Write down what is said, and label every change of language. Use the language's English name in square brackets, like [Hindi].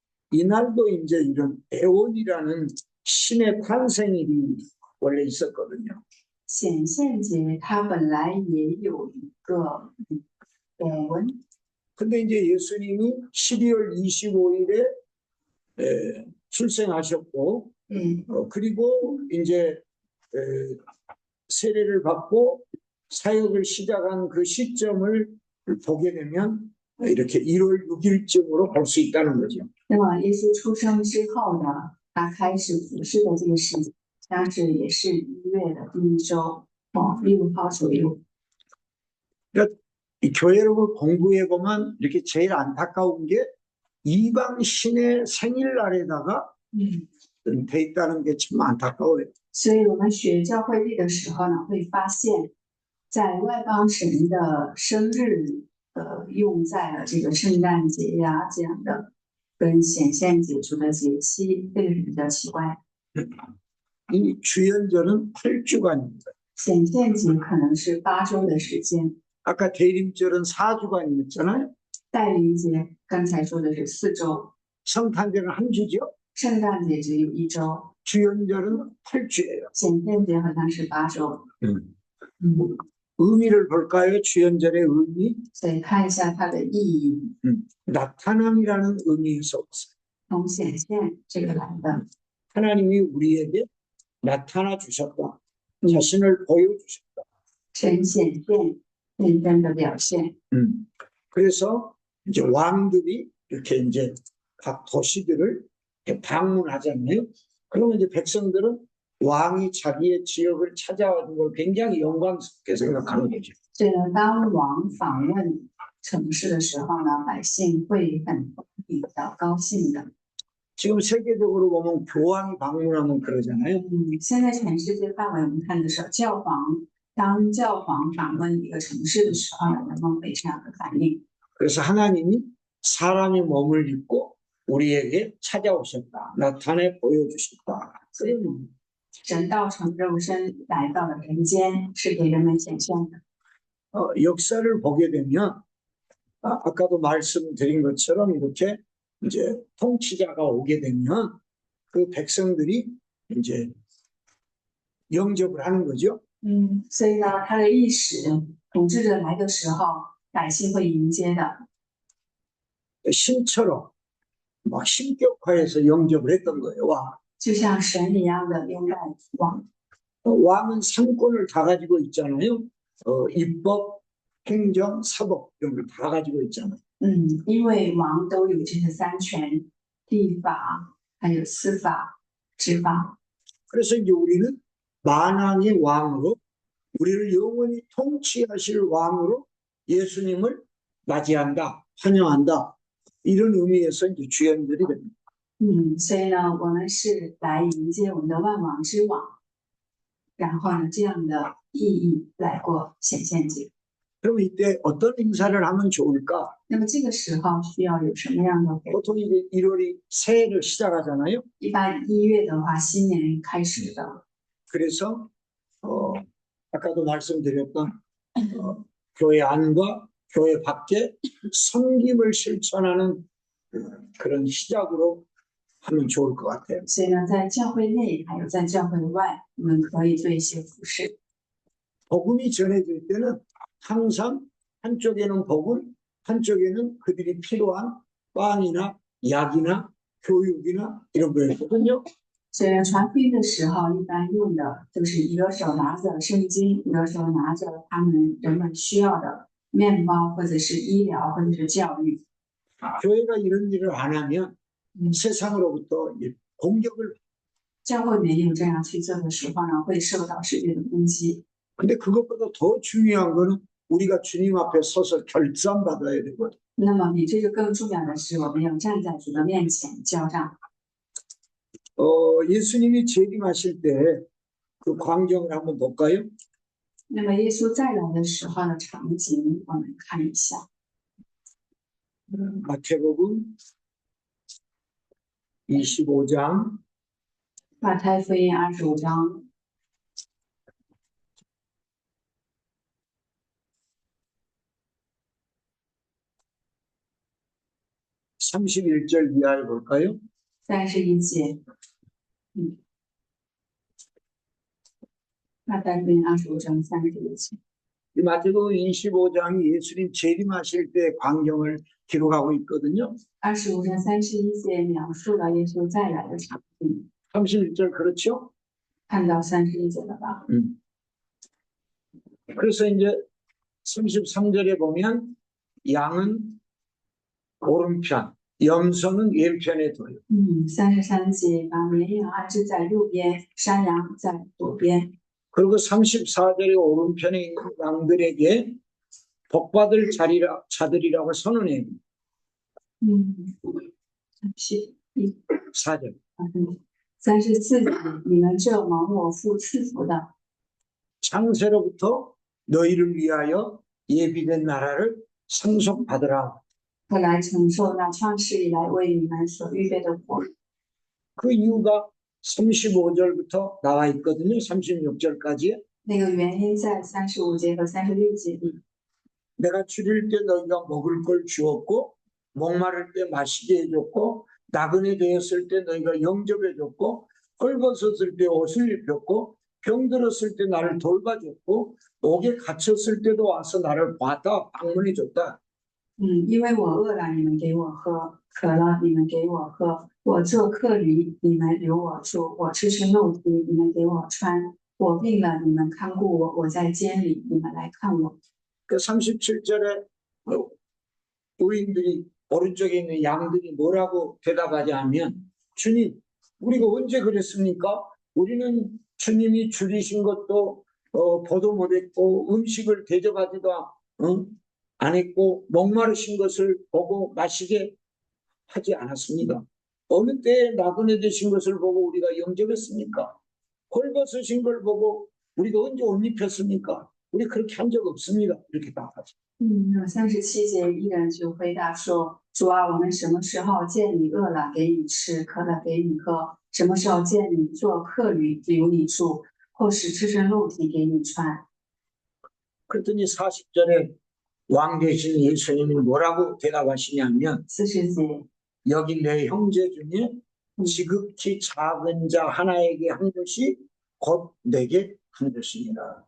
[Korean] 이날도 이제 이런 애원이라는 신의 탄생일이 원래 있었거든요. [Chinese] 显现节它本来也有一个文， [Korean] 근데 이제 예수님이 12월 25일에 출생하셨고, 그리고 이제 세례를 받고 사역을 시작한 그 시점을 보게 되면 이렇게 1월 6일쯤으로 볼 수 있다는 거죠. [Chinese] 那么耶稣出生之后呢，他开始服侍的这个时间，当时也是1月的第1周，6号左右。 [Korean] 이 교회를 공부해 보면 이렇게 제일 안타까운 게 이방 신의 생일날에다가 돼 있다는 게 참 안타까워요. [Chinese] 所以我们学教会历的时候呢，会发现，在外邦神的生日，用在了这个聖誕節呀这样的跟顯現節主的節期，这个是比较奇怪。 [Korean] 이 주연절은 8주간입니다. [Chinese] 顯現節可能是8周的时间， [Korean] 아까 대림절은 4주간이었잖아요. [Chinese] 代临节刚才说的是4周， [Korean] 성탄절은 한 주죠. [Chinese] 圣诞节只有1周， [Korean] 주연절은 8주예요. [Chinese] 顯現节好像是8周。 [Korean] 의미를 볼까요? 주연절의 의미? [Chinese] 所以看一下它的意义， [Korean] 나타남이라는 의미에서 왔어요. [Chinese] 从显现这个来的。 [Korean] 하나님이 우리에게 나타나 주셨다. 자신을 보여주셨다. [Chinese] 神显现认真的表现， [Korean] 그래서 이제 왕들이 이렇게 이제 각 도시들을 이렇게 방문하잖아요. 그러면 이제 백성들은 왕이 자기의 지역을 찾아오는 걸 굉장히 영광스럽게 생각하는 거죠. [Chinese] 所以呢，当王访问城市的时候呢，百姓会很比较高兴的。 [Korean] 지금 세계적으로 보면 교황이 방문하면 그러잖아요. [Chinese] 现在全世界范围我们看的是教皇，当教皇访问一个城市的时候呢，人们会这样的反应。 [Korean] 그래서 하나님이 사람이 몸을 입고 우리에게 찾아오셨다. 나타내 보여주셨다. [Chinese] 所以神道成肉身来到了人间，是给人们显现的。 [Korean] 역사를 보게 되면 아까도 말씀드린 것처럼 이렇게 이제 통치자가 오게 되면 그 백성들이 이제 영접을 하는 거죠. [Chinese] 所以呢，他的历史统治者来的时候，百姓会迎接的。 [Korean] 신처럼 막 신격화해서 영접을 했던 거예요. 왕. [Chinese] 就像神一样的拥戴王。 [Korean] 왕은 상권을 다 가지고 있잖아요. 입법, 행정, 사법 이런 걸 다 가지고 있잖아요. [Chinese] 因为王都有这些3权，立法，还有司法、执法。 [Korean] 그래서 이제 우리는 만왕의 왕으로 우리를 영원히 통치하실 왕으로 예수님을 맞이한다, 환영한다 이런 의미에서 이제 주연들이 됩니다. [Chinese] 所以呢，我们是来迎接我们的万王之王，然后呢，这样的意义来过显现节。 [Korean] 그럼 이때 어떤 행사를 하면 좋을까? [Chinese] 那么这个时候需要有什么样的活动？ [Korean] 보통 이제 1월이 새해를 시작하잖아요. [Chinese] 一般1月的话，新年开始的。 [Korean] 그래서 아까도 말씀드렸던 교회 안과 교회 밖에 섬김을 실천하는 그런 시작으로 하면 좋을 것 같아요. [Chinese] 所以呢，在教会内还有在教会外，我们可以做一些服饰。 [Korean] 복음이 전해질 때는 항상 한쪽에는 복음, 한쪽에는 그들이 필요한 빵이나 약이나 교육이나 이런 거였거든요. [Chinese] 所以呢，传福音的时候，一般用的就是一个手拿着圣经，一个手拿着人们需要的面包，或者是医疗，或者是教育。 [Korean] 교회가 이런 일을 안 하면 세상으로부터 공격을. [Chinese] 教会没有这样去做的时候呢，会受到世界的攻击。 [Korean] 근데 그것보다 더 중요한 거는 우리가 주님 앞에 서서 결산받아야 되거든. [Chinese] 那么比这个更重要的是，我们要站在主的面前交账。 [Korean] 예수님이 재림하실 때 그 광경을 한번 볼까요? [Chinese] 那么耶稣再来的时候的场景，我们看一下。 [Korean] 마태복음 25장 [Chinese] 马太福音25章 [Korean] 31절 이하에 볼까요? [Chinese] 31节。马太福音25章31节。 [Korean] 이 마태복음 25장이 예수님 재림하실 때 광경을 기록하고 있거든요. [Chinese] 25章31节描述了耶稣再来的场景。 [Korean] 31절 그렇죠? [Chinese] 看到31节了吧？ [Korean] 그래서 이제 33절에 보면 양은 오른편, 염소는 왼편에 둬요. [Chinese] 33节把绵羊安置在右边，山羊在左边。 [Korean] 그리고 34절의 오른편에 있는 양들에게 복받을 자들이라고 선언해요. 31 4절. [Chinese] 34节，你们这蒙我父赐福的， [Korean] 창세로부터 너희를 위하여 예비된 나라를 상속받으라. [Chinese] 快来承受那创世以来为你们所预备的国。 [Korean] 그 이유가 35절부터 나와 있거든요. 36절까지. [Chinese] 那个原因在35节和36节里。 [Korean] 내가 줄일 때 너희가 먹을 걸 주었고 목마를 때 마시게 해줬고 나그네 되었을 때 너희가 영접해줬고 헐벗었을 때 옷을 입혔고 병들었을 때 나를 돌봐줬고 옥에 갇혔을 때도 와서 나를 봤다 방문해줬다. [Chinese] 因为我饿了，你们给我喝；渴了，你们给我喝；我做客旅，你们留我住；我赤身露体，你们给我穿；我病了，你们看顾我；我在监里，你们来看我。 [Korean] 그 37절에 우리들이 오른쪽에 있는 양들이 뭐라고 대답하지 하면 주님 우리가 언제 그랬습니까? 우리는 주님이 줄이신 것도 보도 못했고 음식을 대접하지도 안 했고 목마르신 것을 보고 마시게 하지 않았습니다. 어느 때에 나그네 되신 것을 보고 우리가 영접했습니까? 헐벗으신 걸 보고 우리가 언제 옷 입혔습니까? 우리 그렇게 한 적 없습니다. 이렇게 답하죠. [Chinese] 那37节一人就回答说：“主啊，我们什么时候见你饿了给你吃，渴了给你喝？什么时候见你做客旅留你住，或是赤身露体给你穿？” [Korean] 그랬더니 40절에 왕 되신 예수님이 뭐라고 대답하시냐면 [Chinese] 40节， [Korean] 여기 내 형제 중에 지극히 작은 자 하나에게 한 것이 곧 내게 한 것이니라.